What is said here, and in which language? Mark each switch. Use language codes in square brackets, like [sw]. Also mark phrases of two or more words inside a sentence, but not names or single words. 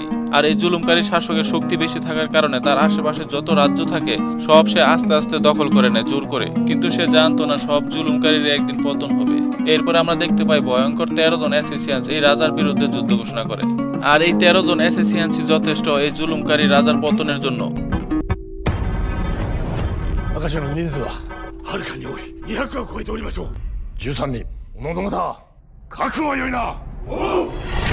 [bn] আর এই জুলুমকারী শাসকের শক্তি বেশি থাকার কারণে তার আশেপাশে যত রাজ্য থাকে সব সে আস্তে আস্তে দখল করে নেয় জোর করে। কিন্তু সে জানতো না সব জুলুমকারীর একদিন পতন হবে। এরপর আমরা দেখতে পাই ভয়ঙ্কর 13 জন অ্যাসেসিয়ান্স এই রাজার বিরুদ্ধে যুদ্ধ ঘোষণা করে। আর এই 13 জন অ্যাসেসিয়ান্সই যথেষ্ট এই জুলুমকারী রাজার পতনের জন্য। [ja] 赤字の人数ははるかに多い。200は超えておりましょう。 13人。おのどのだ。覚悟は良いな。